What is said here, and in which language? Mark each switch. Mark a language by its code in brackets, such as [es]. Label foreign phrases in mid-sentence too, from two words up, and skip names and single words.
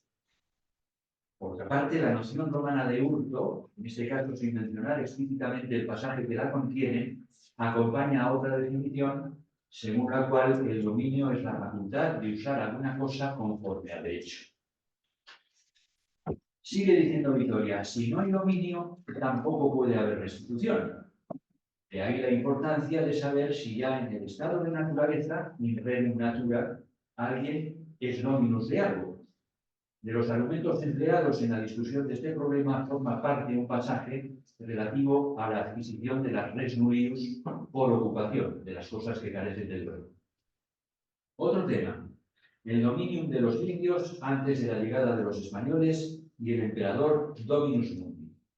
[es] Por otra parte, la noción romana de hurto, en este caso sin mencionar explícitamente el pasaje que la contiene, acompaña a otra definición según la cual el dominio es la facultad de usar alguna cosa conforme al derecho. Sigue diciendo Vitoria, si no hay dominio, tampoco puede haber restitución. De ahí la importancia de saber si ya en el estado de naturaleza, [la] in rerum natura, [es] alguien es dominus de algo. De los argumentos empleados en la discusión de este problema forma parte un pasaje relativo a la adquisición de las [la] res nullius [es] por ocupación, de las cosas que carecen del dueño. Otro tema, el dominium de los indios antes de la llegada de los españoles y el emperador [la] Dominus Mundi.